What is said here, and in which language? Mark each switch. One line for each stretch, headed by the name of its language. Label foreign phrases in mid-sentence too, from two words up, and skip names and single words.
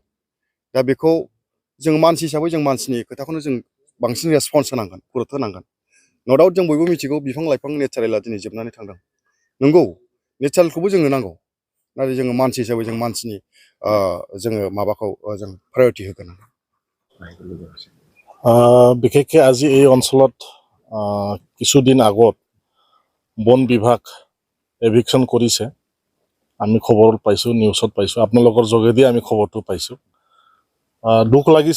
Bodo: दा बेखौ जों मानसि हिसाबै जों मानसिनि खोथाखौनो जों बांसिन रेसपन्स होनांगोन, गुरुत्व होनांगोन।
English: no doubt
Bodo: जों बयबो मिथिगौ बिफां लाइफां नेचारेला दिनै जोबनानै थांदों। नंगौ, नेचारेलखौबो जोंनो नांगौ, नाथाय जोङो मानसि हिसाबै जों मानसिनि जोङो माबाखौ जों प्रायरिटि होगोन।
Assamese: বিশেষকৈ আজি এই অঞ্চলত কিছুদিন আগত বন বিভাগ এভিকশ্যন কৰিছে। আমি খবৰত পাইছোঁ, নিউজত পাইছোঁ, আপোনালোকৰ যোগেদি আমি খবৰটো পাইছোঁ। দুখ লাগিছে।